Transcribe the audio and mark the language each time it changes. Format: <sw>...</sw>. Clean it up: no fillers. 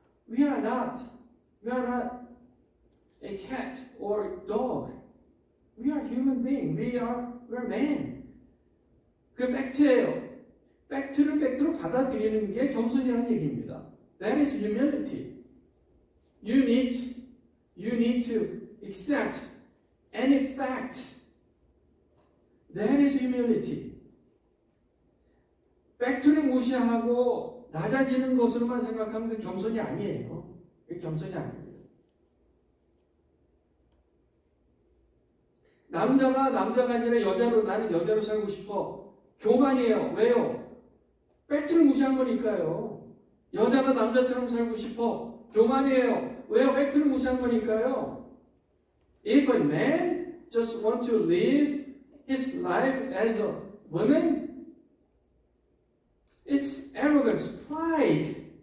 <en>We are not a cat or dog. We are human being. We are man.</en> <ko>그 팩트예요. 팩트를 팩트로 받아들이는 게 겸손이라는 얘기입니다.</ko> <en>That is humility. You need to accept any fact. That is humility.</en> <ko>팩트를 무시하고 낮아지는 것으로만 생각하면 그 겸손이 아니에요. 그게 겸손이 아닙니다. 남자가 아니라 나는 여자로 살고 싶어. 교만이에요. 왜요? 팩트를 무시한 거니까요. 여자가 남자처럼 살고 싶어. 교만이에요. 왜요? 팩트를 무시한 거니까요.</ko> <en>If a man just want to live his life as a woman, it's arrogance, pride.</en>